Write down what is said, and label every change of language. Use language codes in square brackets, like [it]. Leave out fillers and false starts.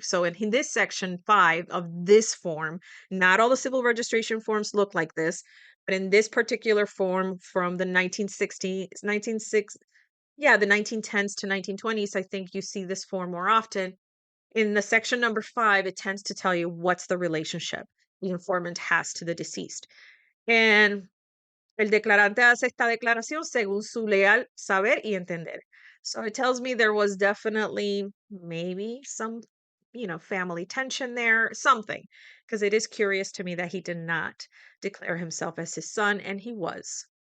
[en] So in this section 5 of this form, not all the civil registration forms look like this, but in this particular form from the 1960s, the 1910s to 1920s, I think you see this form more often. In the section number 5, it tends to tell you what's the relationship the informant has to the deceased. [es] And el declarante hace esta declaración según su leal saber y entender. [en] So it tells me there was definitely maybe some, family tension there, something, because it is curious to me that he did not declare himself as his son, and he was.